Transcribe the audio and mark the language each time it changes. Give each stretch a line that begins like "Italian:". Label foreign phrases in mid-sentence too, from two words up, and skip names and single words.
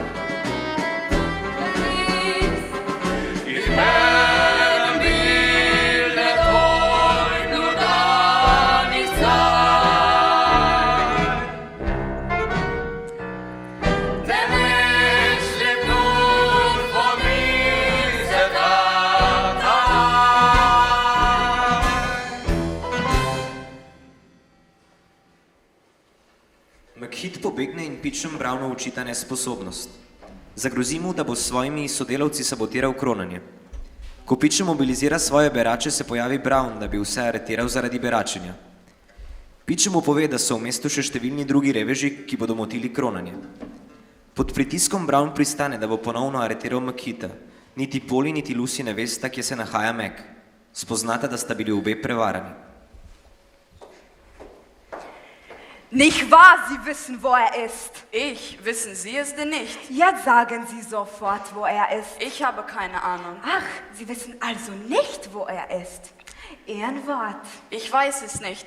German: Ich werde bildet euch nur da nicht sein. Der Mensch lebt nur von dieser Tat an.
Slovenian: McHit pobegne in Pitchum Brownu učita nesposobnost. Zagrozi mu, da bo s svojimi sodelavci sabotiral kronanje. Ko Pitchum mobilizira svoje berače, se pojavi Brown, da bi vse aretiral zaradi beračenja. Pitchum mu pove, da so v mestu še številni drugi reveži, ki bodo motili kronanje. Pod pritiskom Brown pristane, da bo ponovno aretiral McHita. Niti Polly, niti Lucy ne vesta, kje se nahaja Mac. Spoznata, da sta bili obe prevarani.
German: Nicht wahr, Sie wissen, wo er ist. Ich, wissen Sie es denn nicht? Jetzt sagen Sie sofort, wo er ist. Ich habe keine Ahnung. Ach, Sie wissen also nicht, wo er ist. Ehrenwort. Ich weiß es nicht.